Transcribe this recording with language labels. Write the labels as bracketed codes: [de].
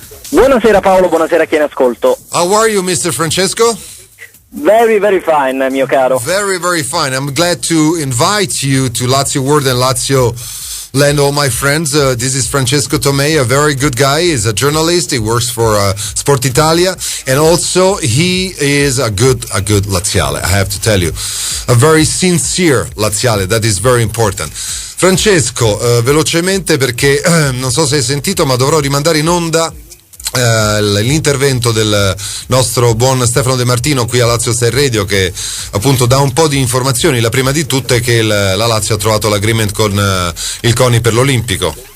[it] Buonasera Paolo, buonasera a chi è in ascolto. [en] How are you, Mr. Francesco? Very, very fine, [it] mio caro. [en] Very, very fine. I'm glad to invite you to Lazio World and Lazio Land, all my friends. This is Francesco Tomei, a very good guy. He's a journalist. He works for Sport Italia, and also he is a good Laziale, I have to tell you. A very sincere Laziale, that is very important. [it] Francesco, velocemente, perché non so se hai sentito, ma dovrò rimandare in onda l'intervento del nostro buon Stefano De Martino qui a LazioStyle Radio, che appunto dà un po' di informazioni. La prima di tutte è che la Lazio ha trovato l'agreement con il CONI per l'Olimpico.